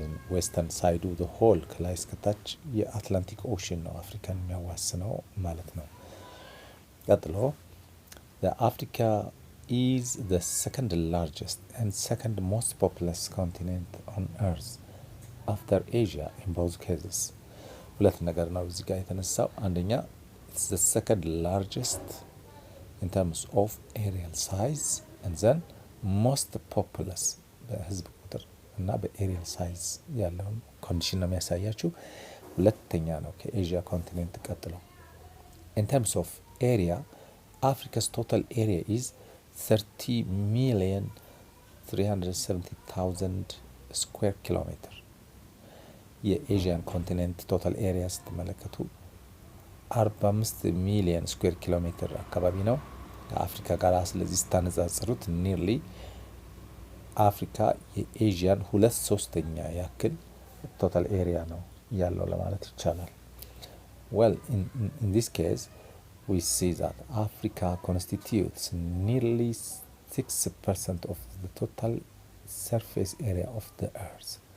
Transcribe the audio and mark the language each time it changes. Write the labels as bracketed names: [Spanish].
[Amharic] ዌስተርን ሳይዱ ሆል ከላይ እስከታች የአትላንቲክ ኦሽን ነው አፍሪካን የሚያዋስነው ማለት ነው። ቀጥሎ [English] Africa is the second largest and second most populous continent on earth after Asia in both cases. [Amharic] ሁለት ነገር ነው እዚህ ጋር የተነሳው። አንደኛ [English] it's the second largest in terms of areal size and then most populous [Amharic] በህዝብ ቁጥር እና በኤሪያል ሳይዝ ያለውን ኮንዲሽን ነው የሚያሳያችሁ። ሁለተኛ ነው ከኤዥያ ኮንቲኔንት ቀጥሎ። [English] in terms of area Africa's total area is 30,370,000 square kilometer. [Amharic] የኤዥያን ኮንቲኔንት ቶታል ኤሪያ ስትመለከቱ 45 ሚሊዮን ስኩዌር ኪሎ ሜትር አካባቢ ነው ከአፍሪካ ጋር። ስለዚህ ስታነጻጽሩት ኒርሊ አፍሪካ የኤዥያን 2/3 ያክል ቶታል ኤሪያ ነው ያለው ለማለት ይቻላል። [English] Well, in this case we see that Africa constitutes nearly 6% of the total surface area of the earth.